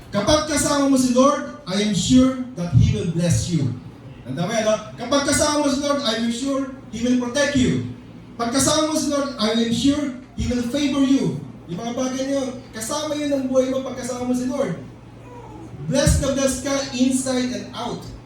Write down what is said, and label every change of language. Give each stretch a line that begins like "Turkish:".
Filipino: Kapag kasama mo si Lord,
English: I am sure that He will bless you.
Filipino: Tanda mo yan,
English: no?
Filipino: Kapag kasama mo si Lord,
English: I am sure He will protect you.
Filipino: Pag kasama mo si Lord,
English: I am sure He will favor you.
Filipino: Yung mga bagay niyo, kasama yun ang buhay mo pag kasama mo si Lord. Blessed na blessed ka
English: inside and out.